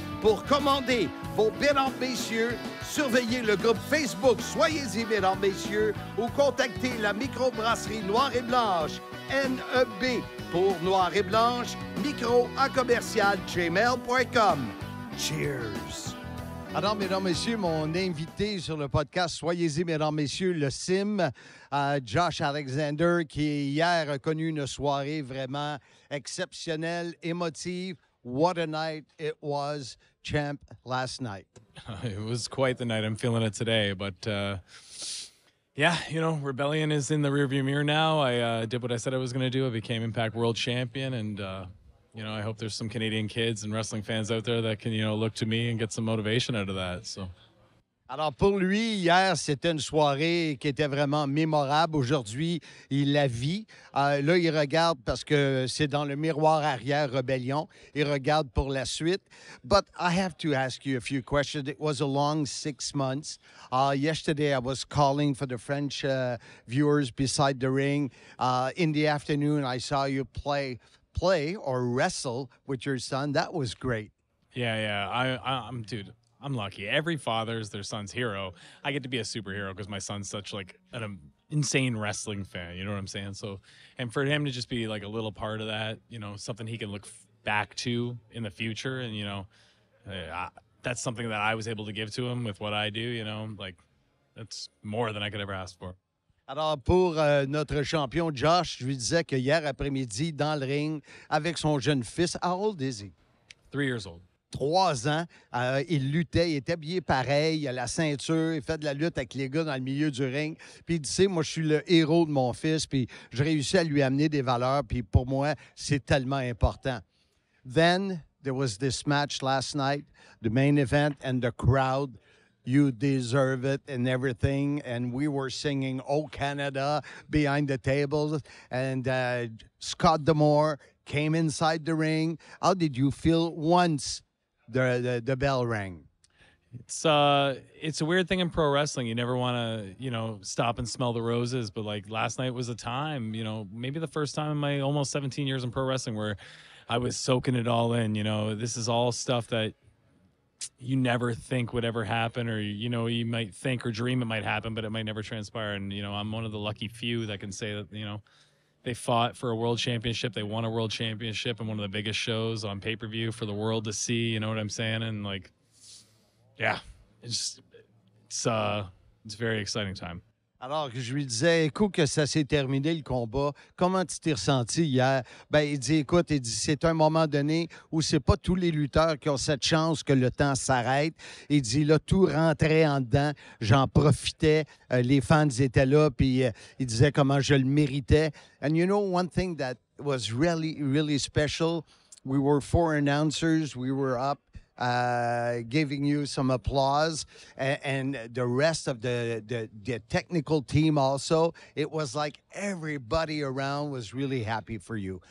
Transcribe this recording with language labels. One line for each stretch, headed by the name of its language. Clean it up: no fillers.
French: Pour commander vos Mesdames, Messieurs, surveillez le groupe Facebook Soyez-y, Mesdames, Messieurs, ou contactez la microbrasserie Noir et Blanche, NEB, pour Noir et Blanche, micro@commercial-gmail.com. Cheers! Alors, mesdames, messieurs, mon invité sur le podcast Soyez-y, mesdames, messieurs, le Sim, Josh Alexander, qui hier a connu une soirée vraiment exceptionnelle, émotive.
English: What a night it was, champ, last night. It was quite the night. I'm feeling it today. But, yeah, you know, Rebellion is in the rearview mirror now. I did what I said I was going to do. I became Impact World Champion, and you know, I hope there's some Canadian kids and wrestling fans out there that can, you know, look to me and get some motivation out of that. So.
French: Alors, pour lui, hier, c'était une soirée qui était vraiment mémorable. Aujourd'hui, il la vit. Là, il regarde parce que c'est dans le miroir arrière Rebellion. Il regarde pour la suite.
English: But I have to ask you a few questions. It was a long 6 months. Yesterday, I was calling for the French viewers beside the ring. In the afternoon, I saw you play or wrestle with your son. That was great. Yeah. I'm dude. I'm lucky. Every father's their son's hero. I get to be a superhero because my son's such like an insane wrestling fan. You know what I'm saying? So, and for him to just be like a little part of that, you know, something he can look back to in the future, and you know, that's something that I was able to give to him with what I do. You know, like that's more than I could ever ask for.
French: Alors, pour notre champion Josh, je lui disais que hier après-midi, dans le ring, avec son jeune fils,
English: how old is he? 3 years old.
French: 3 ans, il luttait, il était habillé pareil, il a la ceinture, il fait de la lutte avec les gars dans le milieu du ring. Puis il dit, tu sais, moi, je suis le héros de mon fils, puis je réussis à lui amener des valeurs, puis pour moi, c'est tellement important.
English: Then, there was this match last night, the main event, and the crowd, you deserve it and everything. And we were singing Oh Canada behind the tables. And Scott D'Amore came inside the ring. How did you feel once the bell rang? It's a weird thing in pro wrestling. You never want to, you know, stop and smell the roses. But like last night was a time, you know, maybe the first time in my almost 17 years in pro wrestling where I was soaking it all in. You know, this is all stuff that you never think would ever happen, or, you know, you might think or dream it might happen, but it might never transpire. And, you know, I'm one of the lucky few that can say that, you know, they fought for a world championship. They won a world championship in one of the biggest shows on pay-per-view for the world to see. You know what I'm saying? And like, yeah, it's a very exciting time.
French: Alors, je lui disais, écoute, que ça s'est terminé le combat. Comment tu t'es ressenti hier? Ben, il dit, écoute, c'est un moment donné où c'est pas tous les lutteurs qui ont cette chance que le temps s'arrête. Il dit, là, tout rentrait en dedans. J'en profitais. Les fans étaient là, puis il disait comment je le méritais.
English: And you know, one thing that was really, really special, we were 4 announcers. We were up. Giving you some applause, and the rest of the technical team also. It was like everybody around was really happy for you.